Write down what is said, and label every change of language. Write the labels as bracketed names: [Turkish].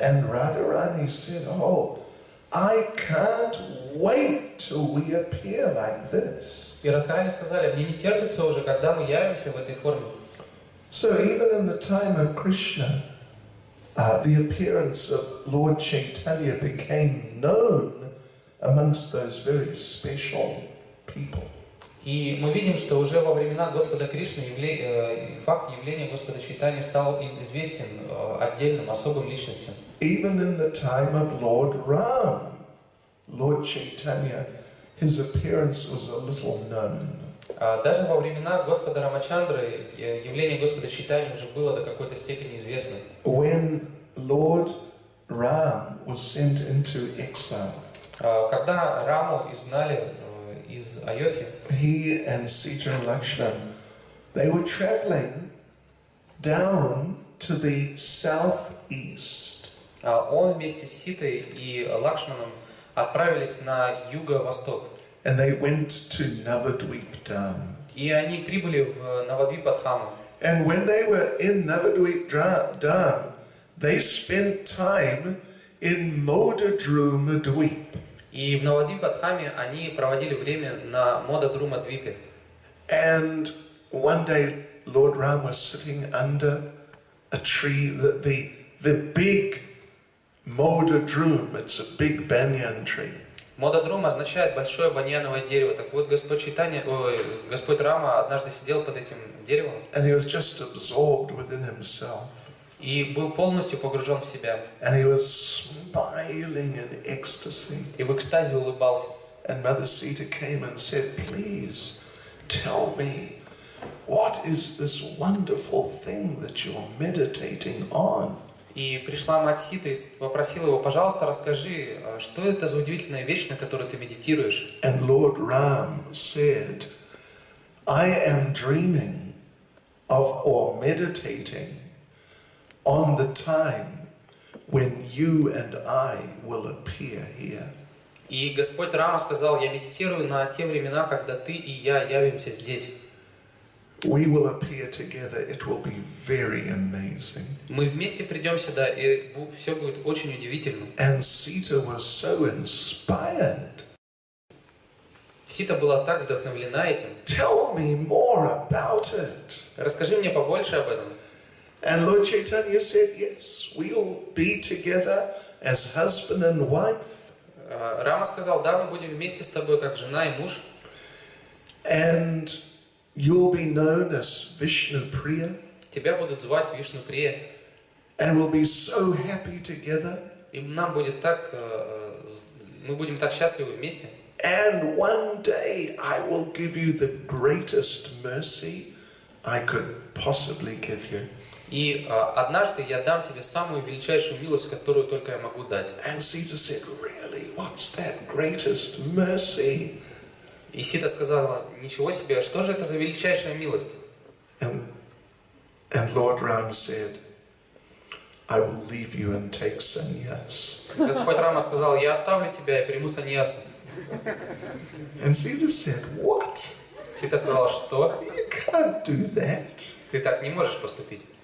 [English] And Radharani said, oh, I can't wait till we appear like this. [Russian] И Радхарани сказали, мне не терпится уже, когда мы явимся в этой форме. [English] So even in the time of Krishna, the appearance of Lord Chaitanya became known amongst those very special people. [Russian] И мы видим, что уже во времена Господа Кришны факт явления Господа Чайтаньи стал известен отдельным, особым личностям. [English] Even in the time of Lord Ram, Lord Chaitanya, his appearance was a little known. [Russian] Даже во времена Господа Рамачандры явление Господа Чайтаньи уже было до какой-то степени известно. [English] When Lord Ram was sent into exile, [Russian] Когда Раму изгнали из Айодхи, [English] he and Sita and Lakshman, they were traveling down to the southeast. [Russian] Он вместе с Ситой и Лакшманом отправились на юго-восток. [English] And they went to Navadvip Dham. [Russian] И они прибыли в Навадвипадхаму. [English] And when they were in Navadvip Dham, they spent time in Modadrumadvip. [Russian] И в Навадвипадхаме они проводили время на Модадрума-двипе. [English] And one day Lord Ram was sitting under a tree, the big Modadrum, it's a big banyan tree. [Russian] Модадрум означает большое баньяновое дерево. Так вот, Господь Рама однажды сидел под этим деревом. [English] And he was just absorbed within himself. [Russian] И был полностью погружен в себя. [English] And he was smiling in ecstasy. [Russian] И в экстазе улыбался. [English] And Mother Sita came and said, please tell me, what is this wonderful thing that you're meditating on? [Russian] И пришла мать Сита и попросила его, пожалуйста, расскажи, что это за удивительная вещь, на которой ты медитируешь. [English] And Lord Ram said, I am dreaming of or meditating on the time when you and I will appear here. [Russian] И Господь Рама сказал, я медитирую на те времена, когда ты и я явимся здесь. [English] We will appear together. It will be very amazing. [Russian] Мы вместе придем сюда, и все будет очень удивительно. [English] And Sita was so inspired. [Russian] Сита была так вдохновлена этим. [English] Tell me more about it. [Russian] Расскажи мне побольше об этом. [English] And Lord Chaitanya said, yes, we'll be together as husband and wife. [Russian] Рама сказал, да, мы будем вместе с тобой, как жена и муж. [English] And you'll be known as Vishnu Priya. [Russian] Тебя будут звать Вишну Прия. [English] And we'll be so happy together. [Russian] И нам будет так, мы будем так счастливы вместе. [English] And one day I will give you the greatest mercy I could possibly give you. [Russian] И однажды я дам тебе самую величайшую милость, которую только я могу дать. [English] And Sita said, really, what's that greatest mercy? [Russian] И Сита сказала, ничего себе, что же это за величайшая милость? [English] And Lord Ram said, I will leave you and take sannyas. [Russian] Господь Рама сказал, я оставлю тебя и приму саньясу. [English] And Sita said, what? [Russian] Сита сказала, что? [English] You can't do that. [Russian] Ты так не можешь поступить.